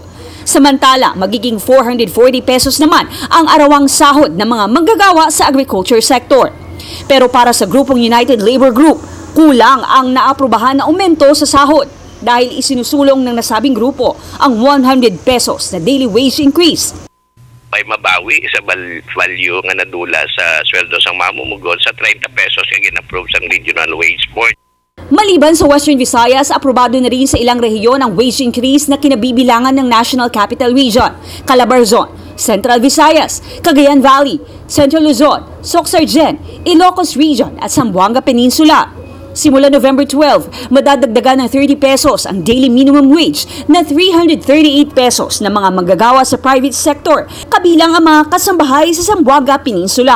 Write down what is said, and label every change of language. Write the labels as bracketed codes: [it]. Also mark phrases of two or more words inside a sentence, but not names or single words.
[tl] Samantala, magiging 440 pesos naman ang arawang sahod ng mga manggagawa sa [en] agriculture sector. [tl] Pero para sa grupong United Labor Group, kulang ang naaprubahan na aumento sa sahod. dahil isinusulong ng nasabing grupo ang 100 pesos na [en] daily wage increase. [hil] May mabawi sa value nga nadula sa sweldo sang mamumugon sa 30 pesos nga gin-approve sang Regional Wage Board. [tl] Maliban sa Western Visayas, aprobado na rin sa ilang rehiyon ang [en] wage increase [tl] na kinabibilangan ng National Capital Region, Calabarzon, Central Visayas, Cagayan Valley, Central Luzon, Soc-Sargen, Ilocos Region at Zamboanga Peninsula. Simula November 12, madadagdagan ng 30 pesos ang [en] daily minimum wage [tl] na 338 pesos na mga manggagawa sa [en] private sector, [tl] kabilang ang mga kasambahay sa Zamboanga Peninsula.